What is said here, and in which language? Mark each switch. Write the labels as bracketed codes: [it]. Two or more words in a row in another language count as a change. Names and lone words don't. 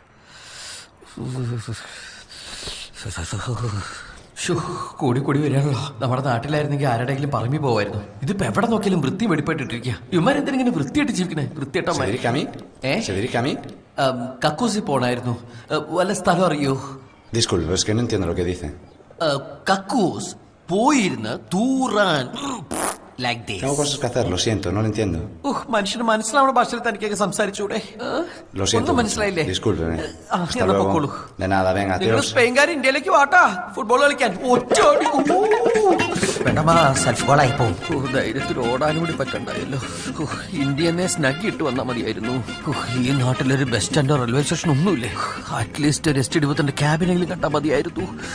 [ml] കൂടി കൂടി വരികയാണല്ലോ. നമ്മുടെ നാട്ടിലായിരുന്നെങ്കിൽ ആരുടെയെങ്കിലും പറമ്പി പോവായിരുന്നു. ഇതിപ്പോ എവിടെ നോക്കിയാലും വൃത്തി വെടിപ്പായിട്ടിരിക്കുക. ഇവന്മാരെന്തിനെ വൃത്തിയായിട്ട് ജീവിക്കണേ? വൃത്തിയായിട്ടാ കക്കൂസി പോണായിരുന്നു. വല്ല സ്ഥലം അറിയോ? [es] Disculpe, es que no entiendo lo que dice. [ml] കക്കൂസ് പോയിരുന്ന് തൂറാൻ [en] like this. [es] Tengo cosas que hacer, lo siento, no lo entiendo. [ml] മനുഷ്യന് മനസ്സിലാവുന്ന ഭാഷയിൽ തനിക്കൊക്കെ സംസാരിച്ചൂടെ? [es] Lo siento. [ml] ഒന്നും മനസ്സിലായില്ലേ? [es] Discúlpeme. Hasta എന്നാ luego. പൊക്കോളൂ. De nada, venga, നിങ്ങൾ adiós. [ml] സ്പെയിൻകാർ ഇന്ത്യയിലേക്ക് വാട്ടാ ഫുട്ബോൾ കളിക്കാൻ. ഒറ്റോടി. [en] self goal [ml] ആയി പോകും. ധൈര്യത്തിൽ ഓടാനും കൂടി പറ്റണ്ടായല്ലോ. ഇന്ത്യനെ സ്നഗ് ഇട്ട് വന്നാൽ മതിയായിരുന്നു. ഈ നാട്ടിലൊരു ബസ് സ്റ്റാൻഡോ [en] railway station [ml] ഒന്നുമില്ലേ? അറ്റ്ലീസ്റ്റ് ഒരു ST-20 ക്യാബിനെങ്കിലും കണ്ടാൽ മതിയായിരുന്നു.